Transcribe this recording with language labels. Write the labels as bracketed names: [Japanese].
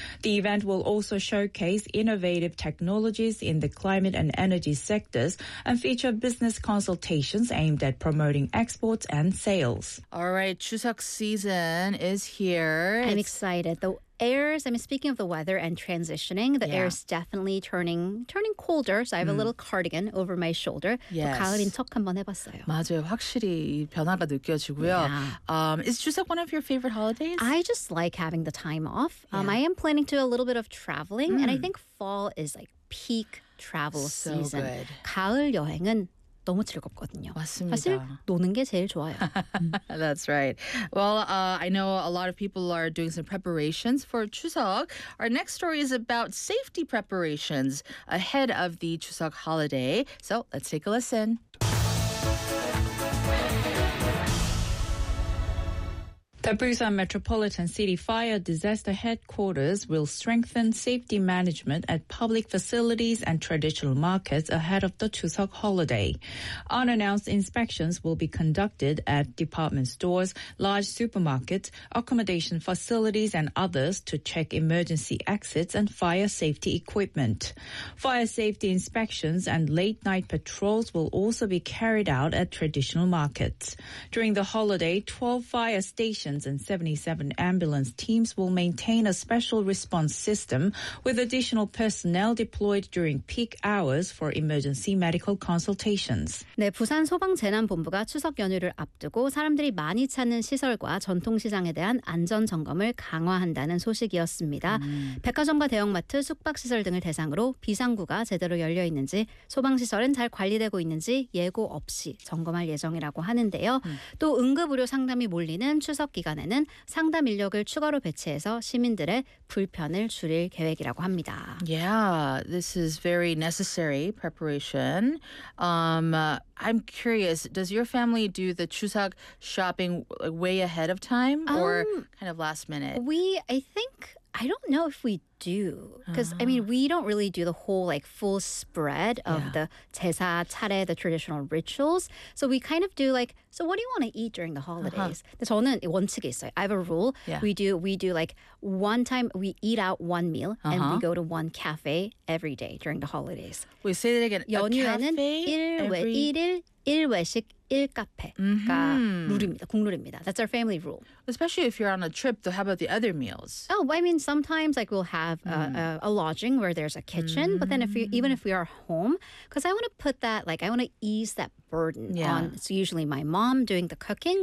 [English] The event will also showcase innovative technologies in the climate and energy sectors and feature business consultations aimed at promoting exports and sales. All right, Chuseok season is here. I'm excited. Speaking of the weather and transitioning, air is definitely turning colder. So I have a little cardigan over my shoulder. Yes. [Korean] 또 가을인 척 한번 해봤어요. 맞아요. 확실히 변화가 느껴지고요. [English] Yeah. Is Chuseok one of your favorite holidays? I just like having the time off. Yeah. I am planning to do a little bit of traveling. And I think fall is like peak travel season. So good. [Korean] 가을 여행은 너무 즐겁거든요. 맞습니다. 사실 노는 게 제일 좋아요. [English] That's right. Well, I know a lot of people are doing some preparations for Chuseok. Our next story is about safety preparations ahead of the Chuseok holiday. So let's take a listen. The Busan Metropolitan City Fire Disaster Headquarters will strengthen safety management at public facilities and traditional markets ahead of the Chuseok holiday. Unannounced inspections will be conducted at department stores, large supermarkets, accommodation facilities, and others to check emergency exits and fire safety equipment. Fire safety inspections and late-night patrols will also be carried out at traditional markets. During the holiday, 12 fire stations and 77 ambulance teams will maintain a special response system with additional personnel deployed during peak hours for emergency medical consultations. [Korean] 네, 부산 소방재난본부가 추석 연휴를 앞두고 사람들이 많이 찾는 시설과 전통시장에 대한 안전점검을 강화한다는 소식이었습니다. 백화점과 대형마트, 숙박시설 등을 대상으로 비상구가 제대로 열려 있는지, 소방시설은 잘 관리되고 있는지 예고 없이 점검할 예정이라고 하는데요. 또 응급의료 상담이 몰리는 추석 기간에는 상담 인력을 추가로 배치해서 시민들의 불편을 줄일 계획이라고 합니다. [English] Yeah, this is very necessary preparation. I'm curious, does your family do the Chuseok shopping way ahead of time or kind of last minute? I don't know if we do, because we don't really do the whole like full spread of the 제사, 차례, the traditional rituals. So we kind of do like, so what do you want to eat during the holidays? [Korean] 저는 원칙이 있어요. [English] I have a rule. Yeah. We do like one time we eat out one meal and we go to one cafe every day during the holidays. We say that again. [Korean] 연휴에는 일 외식 일 카페가 룰입니다. 국룰입니다. [English] That's our family rule. Especially if you're on a trip, though, how about the other meals? Oh, I mean, sometimes like we'll have a lodging where there's a kitchen. But then even if we are home, because I want to put that, like I want to ease that burden on, it's usually my mom doing the cooking.